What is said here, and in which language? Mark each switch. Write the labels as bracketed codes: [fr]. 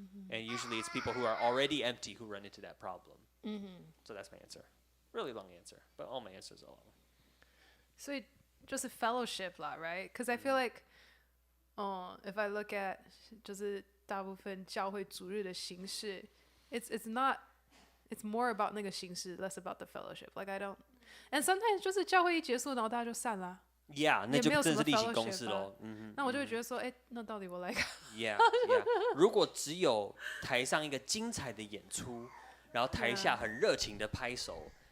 [en] And usually it's people who are already empty who run into that problem. So that's my answer. Really long answer, but all my answers are long. [zh] 所以就是 fellowship 啦 right? [en] Because I feel like, if I look at 就是大部分教会主日的形式 it's more about 那个形式 less about the fellowship. [zh] Like I don't, and sometimes 就是教会一结束，然后大家就散啦。 Yeah， 那就真是例行公事咯。那我就会觉得说，那到底我来干嘛 Yeah， 如果只有台上一个精彩的演出，然后台下很热情的拍手。